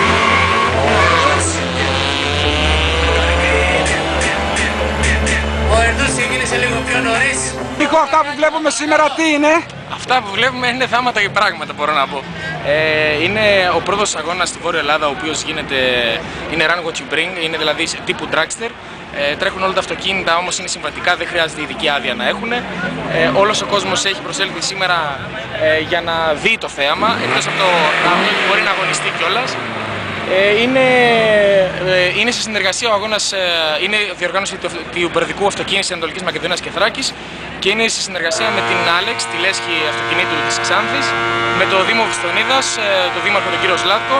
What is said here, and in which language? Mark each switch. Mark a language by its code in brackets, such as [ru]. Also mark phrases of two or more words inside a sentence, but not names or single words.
[el] Ο Ερδούς ξεκίνησε λίγο πιο νωρίς. Νίκο, αυτά που βλέπουμε σήμερα τι είναι? Αυτά που βλέπουμε είναι θάματα και πράγματα, μπορώ να πω. Είναι ο πρώτος αγώνας στη Βόρεια Ελλάδα, ο οποίος είναι [en] run what you bring, [el] είναι δηλαδή τύπου dragster. Τρέχουν όλα τα αυτοκίνητα, όμως είναι συμβατικά, δεν χρειάζεται ειδική άδεια να έχουν. Όλος ο κόσμος έχει προσέλθει σήμερα για να δει το θέαμα, εκτός από το μπορεί να αγωνιστεί κιόλας. Είναι σε συνεργασία ο αγώνας, είναι διοργάνωση του Υπερδικού Αυτοκίνησης Ανατολικής Μακεδονίας και Θράκης και είναι σε συνεργασία με την Άλεξ, τη λέσχη αυτοκινήτου της Ξάνθης, με το Δήμο Βυστονίδας, το Δήμαρχο τον κύριο Σλάτκο.